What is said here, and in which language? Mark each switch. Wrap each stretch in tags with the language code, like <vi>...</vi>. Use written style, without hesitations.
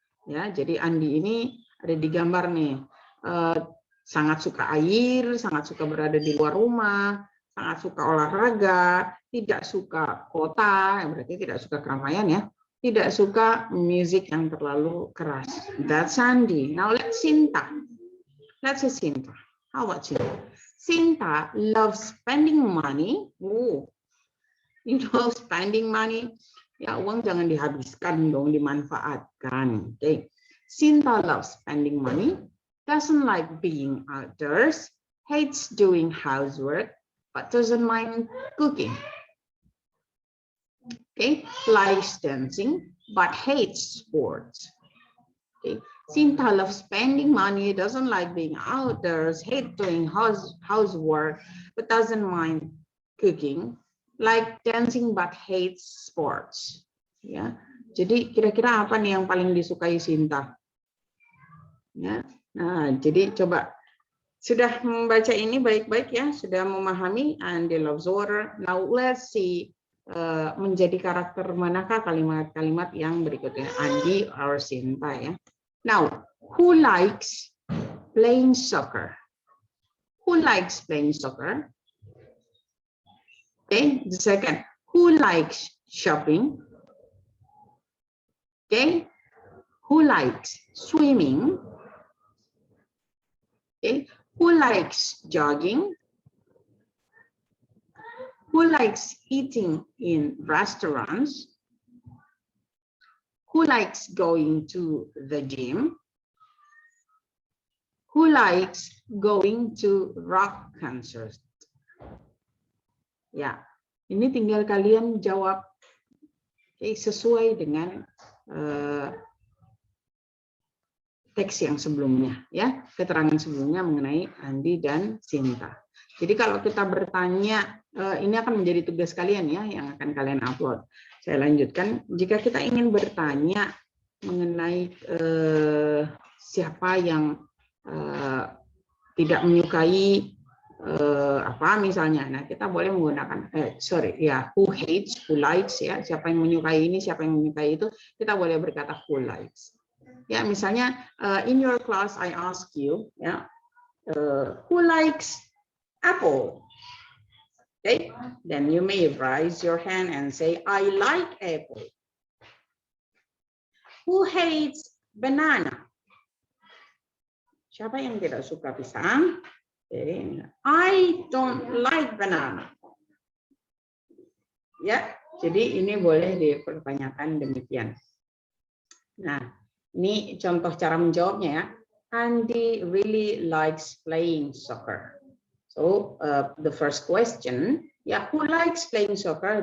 <id>Ya, jadi Andi ini ada di gambar nih, sangat suka air, sangat suka berada di luar rumah, sangat suka olahraga, tidak suka kota, berarti tidak suka keramaian ya, tidak suka musik yang terlalu keras.</id> <en>That's Andi. Now let's Sinta. Let's say Sinta. How about Sinta? Sinta loves spending money. You know, spending money.</en> <id>Ya, uang jangan dihabiskan dong, dimanfaatkan. Okay.</id> <en>Sinta loves spending money, doesn't like being outdoors, hates doing housework, but doesn't mind cooking. Okay. Likes dancing, but hates sports. Okay. Sinta loves spending money, doesn't like being outdoors, hates doing housework, but doesn't mind cooking. Like dancing but hates sports.</en> <id>Ya, jadi kira-kira apa nih yang paling disukai Sinta? Ya, nah jadi coba sudah membaca ini baik-baik ya, sudah memahami</id> <en>Andy loves water. Now let's see</en> <id>menjadi karakter manakah kalimat-kalimat yang berikutnya, Andy or Sinta ya.</id> <en>Now, who likes playing soccer? Who likes playing soccer? Okay, the second, who likes shopping? Okay, who likes swimming? Okay, who likes jogging? Who likes eating in restaurants? Who likes going to the gym? Who likes going to rock concerts?</en> <id>Ya, ini tinggal kalian jawab sesuai dengan teks yang sebelumnya, ya, keterangan sebelumnya mengenai Andi dan Sinta. Jadi kalau kita bertanya, ini akan menjadi tugas kalian ya, yang akan kalian upload. Saya lanjutkan, jika kita ingin bertanya mengenai siapa yang tidak menyukai apa misalnya, nah kita boleh menggunakan</id> <en>who hates, who likes</en> <id>ya, siapa yang menyukai ini, siapa yang menyukai itu, kita boleh berkata</id> <en>who likes.</en> <id>Ya, misalnya</id> <en>in your class I ask you ya, who likes apple? Okay, then you may raise your hand and say I like apple. Who hates banana?</en> <id>Siapa yang tidak suka pisang?</id> <en>I don't like banana.</en> <id>Ya, jadi ini boleh dipertanyakan demikian. Nah, ini contoh cara menjawabnya ya.</id> <en>Andy really likes playing soccer. So the first question, yeah, who likes playing soccer?</en>